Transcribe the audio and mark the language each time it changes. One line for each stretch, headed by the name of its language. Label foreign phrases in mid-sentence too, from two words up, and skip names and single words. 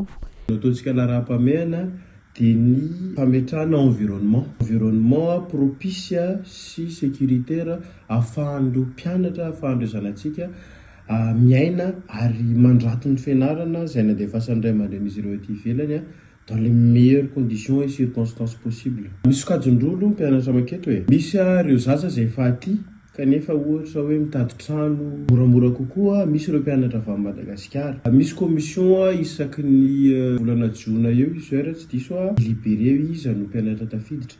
Malagasy: Ataontsika lara-pamehana dia ny fametrahana
French: environnement propice
Malagasy: sy sécuritaire ahafahan'ireo mpianatra ahafahan'ireo zanatsika miaina ary mandrato ny fianarana izay nandefasan'ny ray aman-dren'izy ireo ety ivelany
French: dans les meilleures conditions et circonstances possibles.
Malagasy: Misy sokajin-drolo mpianatra maketo hoe misy ireo zaza izay efa aty kanefa ohatra hoe mitady trano moramora kokoa, misy ireo mpianatra avy Madagasikara. Misy commission isaky ny volana jona eo izy tsy diso libéré izy no mpianatra tafiditra.